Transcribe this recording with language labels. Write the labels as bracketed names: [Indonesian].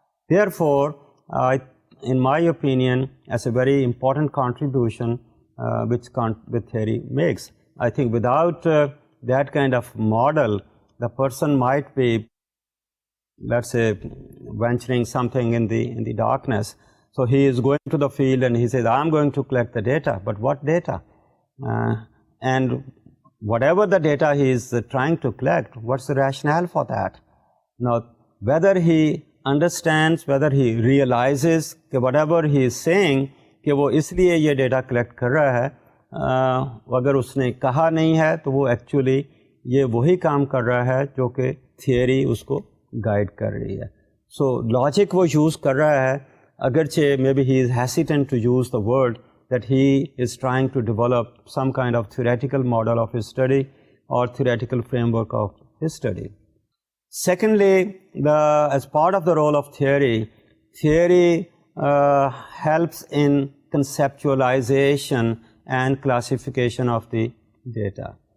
[English] Therefore, in my opinion, as a very important contribution which theory makes, I think without that kind of model, the person might be, let's say, venturing something in the darkness. So he is going to the field and he says, I'm going to collect the data. But what data? And whatever the data he is trying to collect, what's the rationale for that? Now, whether he understands, whether he realizes that whatever he is saying, [Hindi] कि वो इसलिए ये data collect कर रहा है, अगर उसने कहा नहीं है तो वो एक्चुअली ये वही काम कर रहा है जो कि थियरी उसको गाइड कर रही है. सो लॉजिक वो यूज़ कर रहा है, अगरचे [English] Maybe he is hesitant to use the word that he is trying to develop some kind of theoretical model of his study or theoretical framework of his study. Secondly, as part of the role of theory helps in conceptualization and classification of the data.